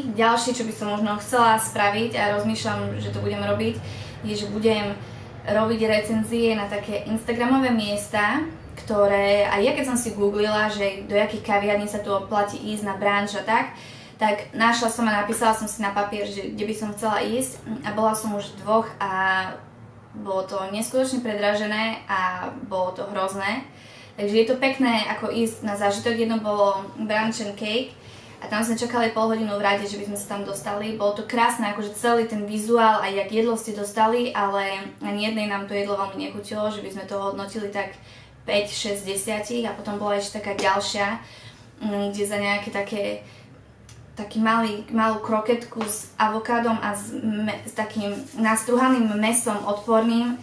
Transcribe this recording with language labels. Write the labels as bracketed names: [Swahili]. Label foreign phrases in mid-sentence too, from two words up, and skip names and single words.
[Slovak] Ďalšie, čo by som možno chcela spraviť a rozmýšľam, že to budem robiť, je, že budem robiť recenzie na také instagramové miesta, ktoré, aj ja keď som si googlila, že do jakých kaviarní sa tu oplatí ísť na brunch a tak našla som a napísala som si na papier, že kde by som chcela ísť a bola som už v 2 a bolo to neskutočne predražené a bolo to hrozné. Takže je to pekné ako ísť na zážitok, jedno bolo brunch and cake a tam sme čakali pol hodinu v rade, že by sme sa tam dostali. Bolo to krásne, akože celý ten vizuál, aj jak jedlo ste dostali, ale ani jednej nám to jedlo veľmi nechutilo, že by sme to hodnotili tak 5, 6, 10 a potom bola ešte taká ďalšia, kde za nejaké taký malú kroketku s avokádom a s takým nastruhaným mesom odporným.